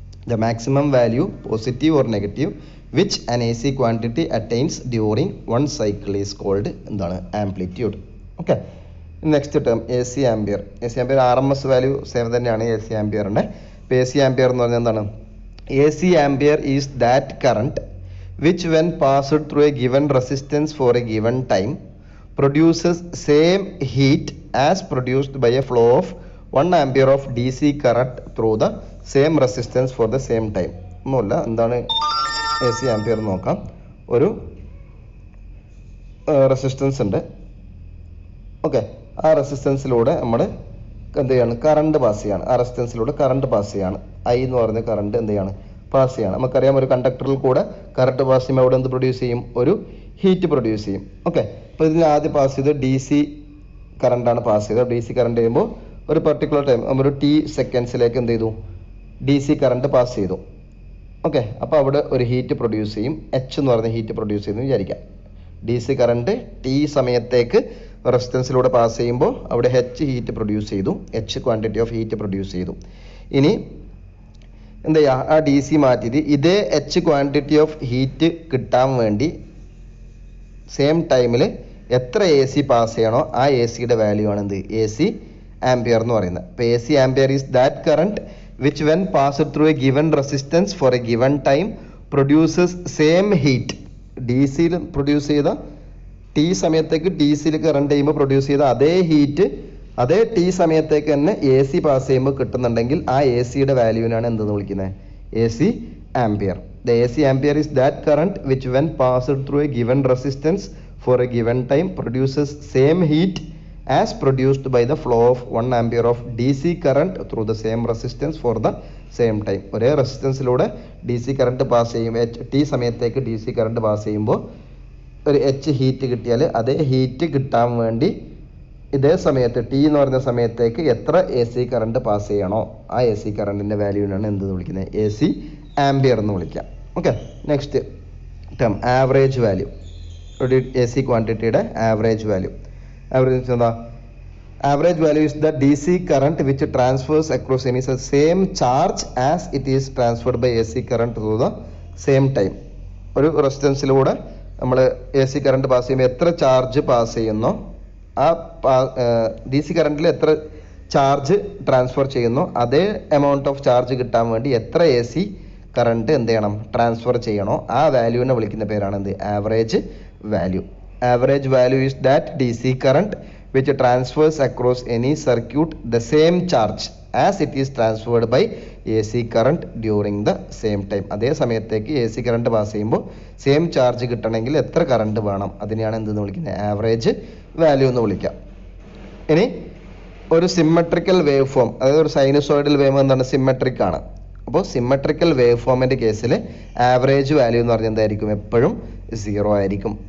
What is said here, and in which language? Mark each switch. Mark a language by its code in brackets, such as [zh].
[en] the maximum value positive or negative which an AC quantity attains during one cycle is called [ml] എന്താണ്? [en] Amplitude. [ml] Okay, next term AC ampere. AC ampere RMS value same തന്നെയാണ് AC ആംപിയറിൻ്റെ. ഇപ്പോൾ AC ampere എന്ന് പറഞ്ഞാൽ എന്താണ്? [en] AC ampere is that current which when passed through a given resistance for a given time produces same heat as produced by a flow of 1 ampere of DC current through the same resistance for the same time. [ml] ഒന്നുമില്ല, എന്താണ് AC ampere നോക്കാം. ഒരു resistance ഉണ്ട്. Okay, ആ റെസിസ്റ്റൻസിലൂടെ നമ്മൾ എന്ത് ചെയ്യാണ്, current pass ചെയ്യാണ്. ആ റെസിസ്റ്റൻസിലൂടെ കറണ്ട് പാസ് ചെയ്യാണ്. ഐ എന്ന് പറയുന്ന കറണ്ട് എന്ത് ചെയ്യാണ്, പാസ് ചെയ്യാണ്. നമുക്കറിയാം ഒരു കണ്ടക്ടറിൽ കൂടെ കറണ്ട് പാസ് ചെയ്യുമ്പോൾ അവിടെ എന്ത് പ്രൊഡ്യൂസ് ചെയ്യും, ഒരു ഹീറ്റ് പ്രൊഡ്യൂസ് ചെയ്യും. ഓക്കെ, അപ്പോൾ ഇതിൽ ആദ്യം പാസ് ചെയ്ത് ഡി സി കറണ്ടാണ് പാസ് ചെയ്തത്. ഡി സി കറണ്ട് ചെയ്യുമ്പോൾ ഒരു പർട്ടിക്കുലർ ടൈം ഒരു ടി സെക്കൻഡ്സിലേക്ക് എന്ത് ചെയ്തു, ഡി സി കറണ്ട് പാസ് ചെയ്തു. ഓക്കെ, അപ്പോൾ അവിടെ ഒരു ഹീറ്റ് പ്രൊഡ്യൂസ് ചെയ്യും. എച്ച് എന്ന് പറയുന്ന ഹീറ്റ് പ്രൊഡ്യൂസ് ചെയ്യുന്നു വിചാരിക്കാം. ഡി സി കറണ്ട് ടി സമയത്തേക്ക് റെസിസ്റ്റൻസിലൂടെ പാസ് ചെയ്യുമ്പോൾ അവിടെ എച്ച് ഹീറ്റ് പ്രൊഡ്യൂസ് ചെയ്തു, H quantity of heat produce ചെയ്തു. ഇനി എന്ത് ചെയ്യുക, ആ ഡി സി മാറ്റിയിട്ട് ഇതേ എച്ച് ക്വാണ്ടിറ്റി ഓഫ് ഹീറ്റ് കിട്ടാൻ വേണ്ടി സെയിം ടൈമിൽ എത്ര എ സി പാസ് ചെയ്യണോ ആ എ സിയുടെ വാല്യൂ ആണ് എന്ത്, എ സി ആംപിയർ എന്ന് പറയുന്നത്. [en] അപ്പോൾ A C ampere is that current which when passed through a given resistance for a given time produces same heat. [ml] D സിയിൽ പ്രൊഡ്യൂസ് ചെയ്ത ടി സമയത്തേക്ക് ഡി സിയിൽ കറണ്ട് ചെയ്യുമ്പോൾ പ്രൊഡ്യൂസ് ചെയ്ത അതേ ഹീറ്റ് അതേ ടി സമയത്തേക്ക് തന്നെ എ സി പാസ് ചെയ്യുമ്പോൾ കിട്ടുന്നുണ്ടെങ്കിൽ ആ എ സിയുടെ വാല്യൂവിനാണ് എന്തെന്ന് വിളിക്കുന്നത്, A C ampere. [en] The A C ampere is that current which when passed through a given resistance for a given time produces same heat as produced by the flow of 1 ampere of DC current through the same resistance for the same time. [ml] ഒരേ റെസിസ്റ്റൻസിലൂടെ D C current pass ചെയ്യും, T സമയത്തേക്ക് D C current pass ചെയ്യുമ്പോൾ ഒരു H heat കിട്ടിയാൽ അതേ heat കിട്ടാൻ വേണ്ടി ഇതേ സമയത്ത് ടി എന്ന് പറയുന്ന സമയത്തേക്ക് എത്ര എ സി കറണ്ട് പാസ് ചെയ്യണോ ആ എ സി കറണ്ടിൻ്റെ വാല്യൂവിനാണ് എന്ത് വിളിക്കുന്നത്, എ സി ആംപിയർ എന്ന് വിളിക്കാം. Okay, next term average value. ഒരു A C ക്വാണ്ടിറ്റിയുടെ average value. [en] Average എന്താ, average value is the D C current which transfers across any same charge as it is transferred by A C current through the same time. [ml] ഒരു റെസിസ്റ്റൻസിലൂടെ നമ്മൾ A C current pass ചെയ്യുമ്പോൾ എത്ര charge pass ചെയ്യുന്നോ ആ D C കറണ്ടിൽ എത്ര charge transfer ചെയ്യുന്നോ അതേ amount of charge കിട്ടാൻ വേണ്ടി എത്ര എ സി കറണ്ട് എന്ത് ചെയ്യണം, ട്രാൻസ്ഫർ ചെയ്യണോ ആ വാല്യൂവിനെ വിളിക്കുന്ന പേരാണ് എന്ത്, average value. [en] Average value is that DC current which transfers across any circuit the same charge as it is transferred by AC current during the same time. [ml] അതേ സമയത്തേക്ക് A C current pass ചെയ്യുമ്പോൾ same charge കിട്ടണമെങ്കിൽ എത്ര current വേണം, അതിനെയാണ് എന്തെന്ന് വിളിക്കുന്നത്, average value എന്ന് വിളിക്കാം. ഇനി ഒരു സിമ്മട്രിക്കൽ വേവ് ഫോം, അതായത് ഒരു സൈനുസോയിഡൽ വേവ് എന്താണ്, സിമ്മട്രിക് ആണ്. അപ്പോൾ സിമ്മട്രിക്കൽ വേവ് ഫോമിൻ്റെ കേസിൽ ആവറേജ് വാല്യൂ എന്ന് പറഞ്ഞാൽ എന്തായിരിക്കും, എപ്പോഴും 0 ആയിരിക്കും.